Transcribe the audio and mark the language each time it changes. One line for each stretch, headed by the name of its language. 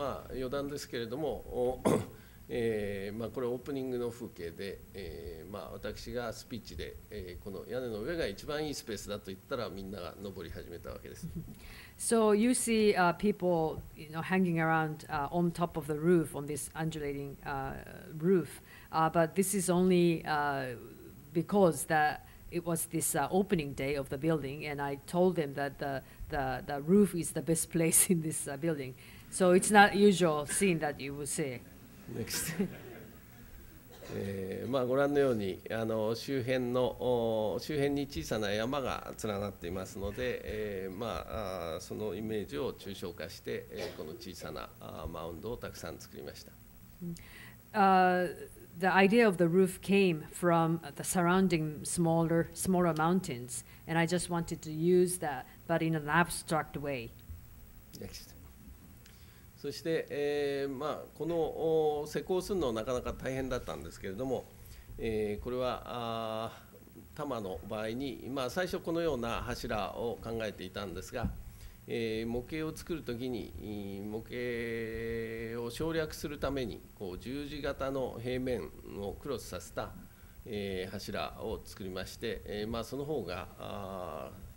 Japanese: 余談ですけれども、これオープニングの風景で、私がスピーチで、この屋根の上が一番いいスペースだと言ったらみんなが登り始めたわけです。
English: So you see people, hanging around on top of the roof on this undulating roof, but this is only because it was this opening day of the building, and I told them that the roof is the best place in this building. So it's not usual scene that you will see. Next.
Japanese: ご覧のように周辺に小さな山が連なっていますので、そのイメージを抽象化して、この小さなマウンドをたくさん作りました。
English: The idea of the roof came from the surrounding smaller mountains, and I just wanted to use that, but in an abstract way. Next.
Japanese: そして、この施工するのはなかなか大変だったんですけれども、これは多摩の場合に、最初このような柱を考えていたんですが、模型を作るときに模型を省略するために十字型の平面をクロスさせた、柱を作りまして、その方が